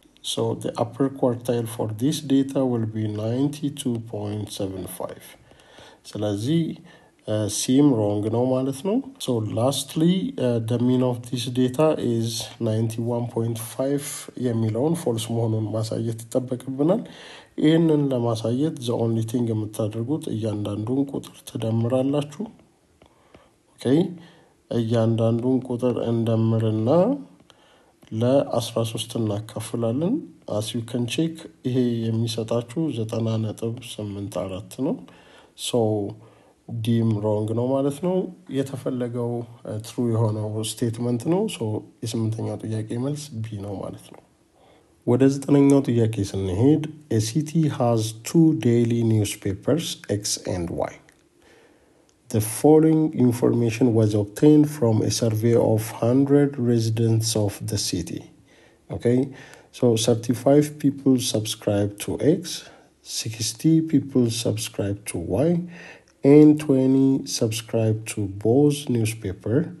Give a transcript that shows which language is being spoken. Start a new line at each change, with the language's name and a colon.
English: So the upper quartile for this data will be 92.75. So let's see, seem wrong no
Amharic: ማለት ነው.
English: So lastly, the mean of this data is 91.5
Amharic: የሚለውን
English: false
Amharic: መሆኑን ማሳየት ይጠበቅብናል. ይሄንን ለማሳየት
English: the only thing
Amharic: የምታደርጉት እያንዳንዱን ቁጥር ትደምራላችሁ okay እያንዳንዱን ቁጥር እንደምርና ለ13 እናካፍላለን
English: as you can check
Amharic: ይሄ የሚሰጣችሁ 90.84 ነው so ዲም wrong ነው ማለት ነው የተፈለገው true የሆነው statement ነው so የስምንተኛው ጥያቄ መልስ B ነው ማለት ነው ወደ 9ኛው ጥያቄ ስንሄድ
English: a city has 2 daily newspapers X and Y. The following information was obtained from a survey of 100 residents of the city. Okay, so 35 people subscribe to X, 60 people subscribe to Y, and 20 subscribe to both newspaper.